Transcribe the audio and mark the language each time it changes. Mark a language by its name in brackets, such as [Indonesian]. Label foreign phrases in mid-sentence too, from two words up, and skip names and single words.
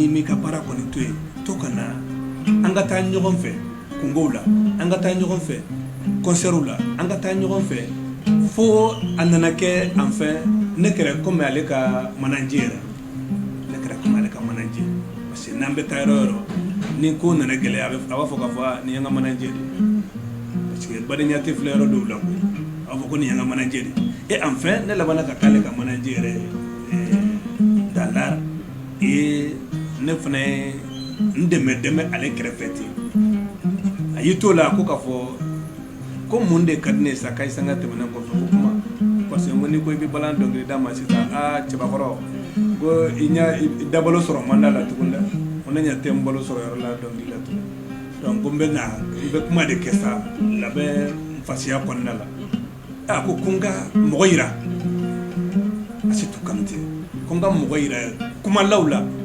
[Bambara] m'i ka baara kɔni to yen to ka na an ka taa ɲɔgɔn fɛ kungow la an ka taa ɲɔgɔn fɛ concertw la an ka taa ɲɔgɔn fɛ fo a nana kɛ an fɛ ne kɛra comme ale ka manager yɛrɛ ne kɛra comme ale ka manager parce que n'an bɛ taa yɔrɔ o yɔrɔ ni ko nana gɛlɛya a b'a fɔ k'a fɔ nin ye n ka manager de parce que badenya tɛ filɛ yɔrɔ dɔw la koyi a b'a fɔ ko nin ye n ka manager de [French] et enfin [Bambara] ne labanna ka k'ale ka manager yɛrɛ [French] dans l'art et [Bambara] ne fana ye n dɛmɛ ale kɛrɛfɛ ten a y'i to la ko k'a fɔ ko mun de ka di ne ye sa Kasi Sanga tɛmɛnen kɔfɛ ko kuma parce que nko n'i ko i bɛ balan dɔnkili da ma sisan cɛbakɔrɔ ko i dabalo sɔrɔ manda la tugun dɛ ko ne ɲɛ tɛ n balo sɔrɔ yɔrɔ la dɔnkili la tugun donc ko n bɛ kuma de kɛ sa labɛn fasiya kɔnɔna la ko n ka mɔgɔ yira Asetu Kanute ko n ka mɔgɔ yira kumalaw la